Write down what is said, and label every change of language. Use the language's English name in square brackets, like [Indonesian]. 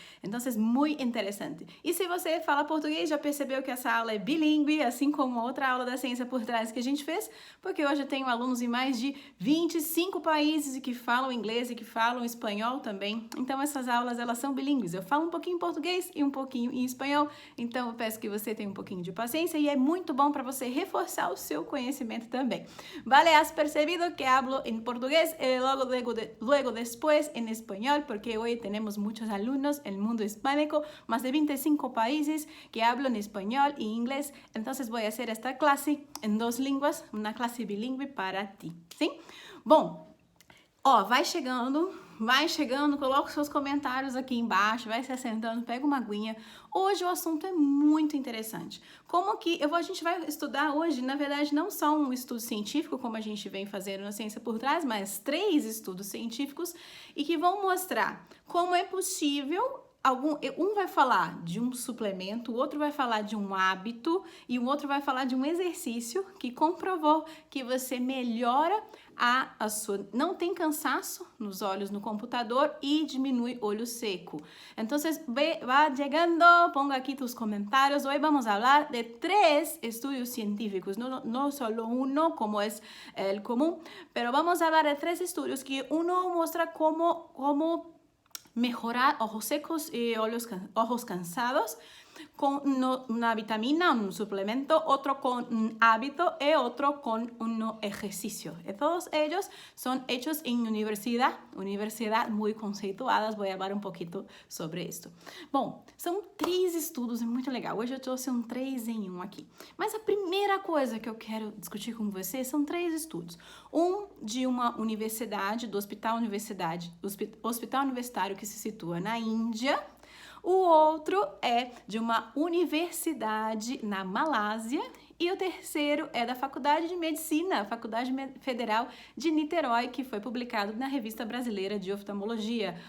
[Portuguese] Então, é muito interessante. E se você fala português, já percebeu que essa aula é bilíngue, assim como a outra aula da Ciência por Trás que a gente fez, porque hoje eu tenho alunos em mais de 25 países que falam inglês e que falam espanhol também. Então, essas aulas, elas são bilíngues. Eu falo um pouquinho em português e um pouquinho em espanhol, então eu peço que você tenha um pouquinho de paciência e é muito bom para você reforçar o seu conhecimento também. [Spanish] Vale, has percebido que hablo em português e luego después en español, porque hoy tenemos muchos alumnos en el mundo hispánico, más de 25 países que hablan español y inglés, entonces voy a hacer esta clase en dos lenguas, una clase bilingüe para ti, ¿sí? [Portuguese] Bom, vai chegando, coloca os seus comentários aqui embaixo, vai se assentando, pega uma aguinha. Hoje o assunto é muito interessante. A gente vai estudar hoje, na verdade, não só um estudo científico, como a gente vem fazendo na Ciência por Trás, mas 3 estudos científicos e que vão mostrar como é possível. Um vai falar de um suplemento, o outro vai falar de um hábito e o outro vai falar de um exercício que comprovou que você melhora a sua... Não tem cansaço nos olhos no computador e diminui olho seco. [Spanish] Então, va chegando, ponga aqui tus comentários. [Portuguese] Hoje vamos falar de 3 estudos científicos, [Spanish] no solo uno, como es el común, pero vamos a hablar de 3 estudios que uno muestra cómo mejorar ojos secos y ojos cansados con una vitamina, un suplemento, otro con un hábito y otro con un ejercicio. Y todos ellos son hechos en universidad muy conceituadas. Voy a hablar un poquito sobre esto. [Portuguese] Bom, são 3 estudos, é muito legal. Hoje eu trouxe um 3 em 1 aqui. Mas a primeira coisa que eu quero discutir com você são 3 estudos. Um de uma universidade, do hospital universitário que se situa na Índia. O outro é de uma universidade na Malásia e o terceiro é da Faculdade de Medicina, Faculdade Federal de Niterói, que foi publicado na Revista Brasileira de Oftalmologia.